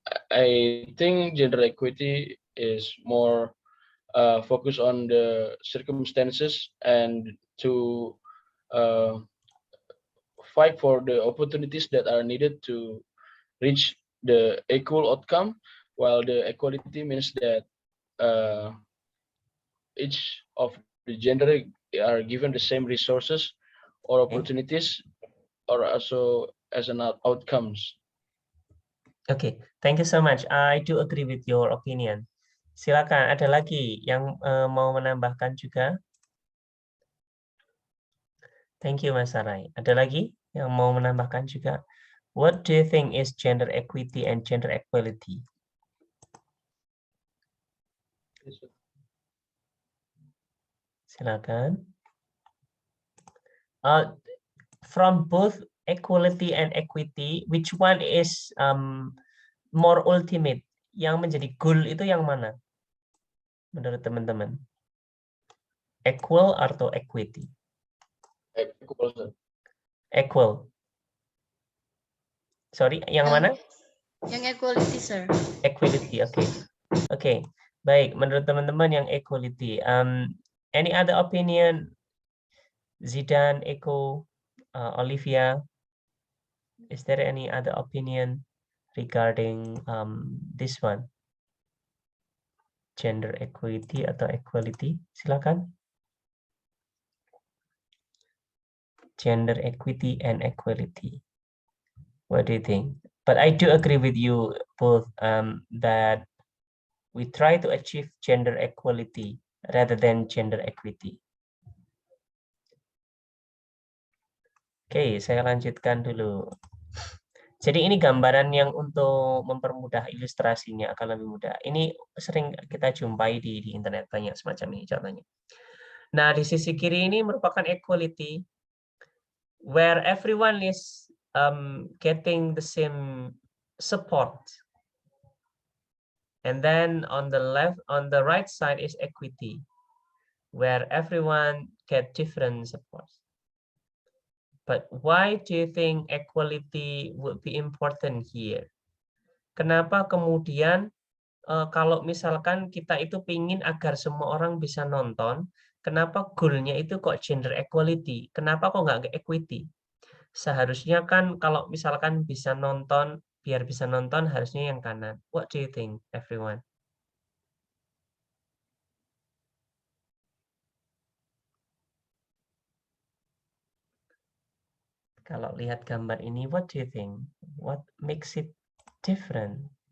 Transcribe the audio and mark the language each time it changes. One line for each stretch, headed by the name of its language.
English: I think gender equity is more focused on the circumstances and to fight for the opportunities that are needed to reach the equal outcome, while the equality means that each of the gender are given the same resources or opportunities or also as an outcomes. Okay, thank you so much. I do agree with your opinion.
Indonesian: Silakan, ada lagi yang mau menambahkan juga?
English: Thank you,
Indonesian: Mas Sarai. Ada lagi yang mau menambahkan juga?
English: What do you think is gender equity and gender equality?
Indonesian: Silakan.
English: From both equality and equity, which one is more ultimate?
Indonesian: Yang menjadi goal itu yang mana? Menurut teman-teman? Equal atau equity?
English: Equal, sir. Equal. Sorry,
Indonesian: yang mana? Yang equality, sir. Equality, oke. Oke, baik. Menurut teman-teman yang equality.
English: Any other opinion? Zidan, Eko, Olivia, is there any other opinion regarding this one?
Indonesian: Gender equity atau equality? Silakan.
English: Gender equity and equality. What do you think? But I do agree with you both that we try to achieve gender equality rather than gender equity.
Indonesian: Oke, saya lanjutkan dulu. Jadi ini gambaran yang untuk mempermudah ilustrasinya akan lebih mudah. Ini sering kita jumpai di internet, banyak semacam ini contohnya. Nah, di sisi kiri ini merupakan equality,
English: where everyone is getting the same support. And then on the right side is equity, where everyone get different support. But why do you think equality would be important here?
Indonesian: Kenapa kemudian kalau misalkan kita itu pingin agar semua orang bisa nonton, kenapa goalnya itu kok gender equality? Kenapa kok nggak equity? Seharusnya kan kalau misalkan bisa nonton, biar bisa nonton harusnya yang kanan.
English: What do you think, everyone?
Indonesian: Kalau lihat gambar ini,
English: what do you think? What makes it different?